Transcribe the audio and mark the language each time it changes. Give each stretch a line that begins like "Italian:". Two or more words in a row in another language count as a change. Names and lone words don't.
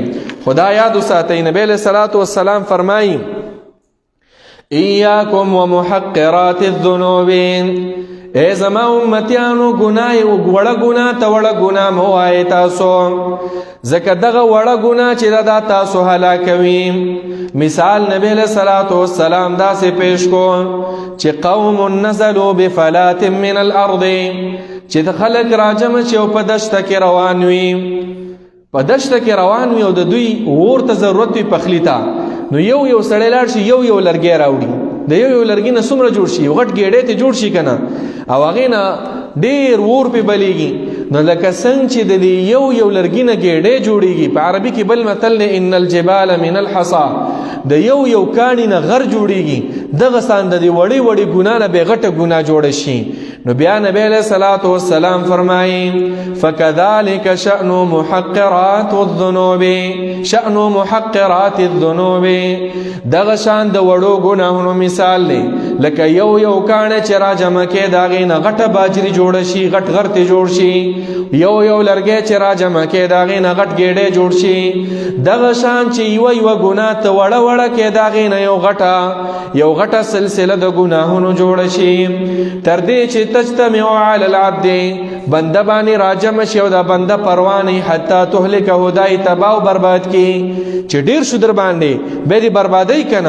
Pashto: خدا یاد وساتئ، نبی
Arabic: علیہ الصلوۃ والسلام
Pashto: فرمایي
Arabic: ایاکم ومحقرات الذنوب،
Pashto: اے زما امتیانو ګناه او وړه ګناه ته وړه ګناه مو وایي تاسو، ځکه دغه وړه ګناه چې دا تاسو هلاکوي. مثال نبی
Arabic: علیہ الصلوۃ والسلام
Pashto: داسې پیش کو چې
Arabic: قوم نزلوا بفلات من الارض،
Pashto: چې د خلک راجم چې په دشته کې روان وي، په دشته کې روان وي او د دوی اور ته ضرورت وي پخلی ته. نو یو سړی لاړ شي یو لرګی راوړي، د یو لرګي نه څومره جوړ شي، یو غټ ګېډۍ ته جوړ شي که نه، او هغې نه ډېر اور پې بلیږي. نو لکه څنګه چې د یو لرګي نه ګېډۍ جوړېږي، په عربي کې بل متل دی
Arabic: ان الجبال من الحصا،
Pashto: د یو کاڼي نه غر جوړېږي. دغه سان د دې وړې وړې ګناه نه بې غټه ګناه جوړه شي. نو بیا نبی
Arabic: علیہ الصلوۃ والسلام
Pashto: فرمایي
Arabic: فکذلک شأن محقرات الذنوب، شأن محقرات الذنوب،
Pashto: دغه شان د وړو ګناهونو مثال دی لکه یو کاڼی چې را جمع کې د هغې نه غټه باجري جوړه شي، غټ غرتې جوړ شي، یو لرګی چې را جمع کې د هغې نه غټ ګېډۍ جوړ شي. دغه شان چې یوه ګناه ته وړه کې د هغې نه یو غټه سلسله د ګناهونو جوړه شي، تر دې چې
Arabic: تجتمع علی العبد،
Pashto: بنده باندې راجم شي او دا بنده پروانه
Arabic: حتی تهلکه،
Pashto: دای تباہ او برباد کی چې ډیر شو در باندې به دې بربادی کنه.